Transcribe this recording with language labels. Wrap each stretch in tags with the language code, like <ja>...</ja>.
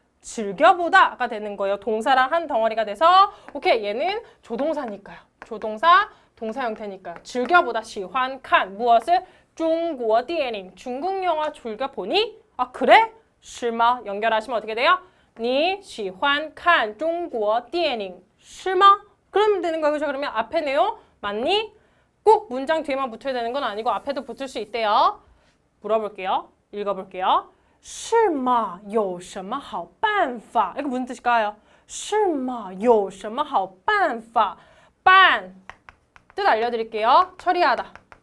<ko>즐겨보다가 되는 거예요. 동사랑 한 덩어리가 돼서 오케이, 얘는 조동사니까요. 조동사, 동사 형태니까요. 즐겨보다</ko> <zh>喜欢看.</zh> <ko>무엇을?</ko> <zh>中国电影.</zh> <ko>중국 영화 즐겨보니? 아, 그래?</ko> <zh>是吗?</zh> <ko>연결하시면 어떻게 돼요?</ko> <zh>你喜欢看中国电影是吗?</zh> <ko>그러면 되는 거예요. 그죠? 그러면 앞에 내용 맞니? 꼭 문장 뒤에만 붙어야 되는 건 아니고 앞에도 붙을 수 있대요. 물어볼게요. 읽어볼게요.</ko> <zh>是吗有什么好办法?</zh> <ko>이거 무슨 뜻일까요?</ko> <zh>是吗有什么好办法?</zh> <ko>반 뜻 알려드릴게요. 처리하다.</ko>